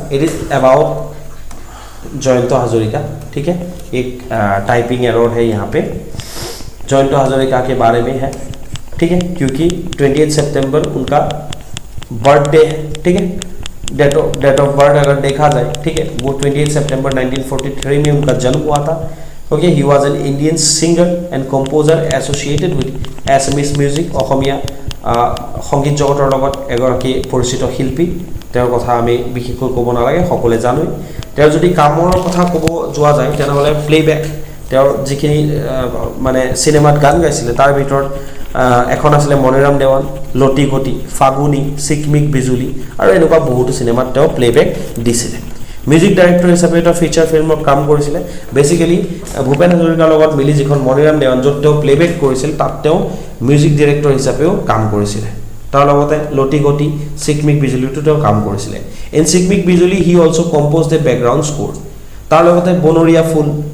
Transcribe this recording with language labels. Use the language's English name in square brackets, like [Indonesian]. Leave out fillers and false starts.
[English] it is about [Hindi] Jayant Hazarika, ठीक है, एक टाइपिंग एरर है यहाँ पे, जयंत हजारिका के बारे में है, ठीक है, क्योंकि 28 सितंबर उनका बर्थडे है, ठीक है। डेट ऑफ बर्थ अगर देखा जाए, ठीक है, वो 28 सितंबर 1943 में उनका जन्म हुआ था, [English] Okay, he was an Indian singer and composer associated with Assamese music. [Assamese] অসমীয়া সংগীত জগতৰ লগত এগৰাকী পৰিচিত শিল্পী তেওঁৰ কথা আমি বিশেষকৈ ক'ব নালাগে সকলোৱে জানো তেওঁৰ যদি কামৰ কথা ক'ব যোৱা যায় তেনেহলে প্লেব্যাক তেওঁৰ যিখিনি মানে সিনেমাত গান গাইছিলে তাৰ ভিতৰত এখন আছিল মনিৰাম দেৱান লটি গটি ফাগুনি সিকমিক বিজুলি আৰু এনেকুৱা বহুতো সিনেমাত তেওঁ প্লেব্যাক দিছিলে মিউজিক ডাইৰেক্টৰ হিচাপে এটা ফিচাৰ ফিল্মত কাম কৰিছিলে বেসিক্যালি ভূপেন হাজৰিকাৰ লগত মিলি যিখন মনিৰাম দেৱান য'ত তেওঁ প্লেব্যাক কৰিছিল তাত তেওঁ মিউজিক ডাইৰেক্টৰ হিচাপেও কাম কৰিছিলে তাৰ লগতে লটি গটি সিকমিক বিজুলিটো তেওঁ কাম কৰিছিলে [English] in Sikmik Bijuli he also composed a background score [Assamese] তাৰ লগতে বনৰীয়া ফুল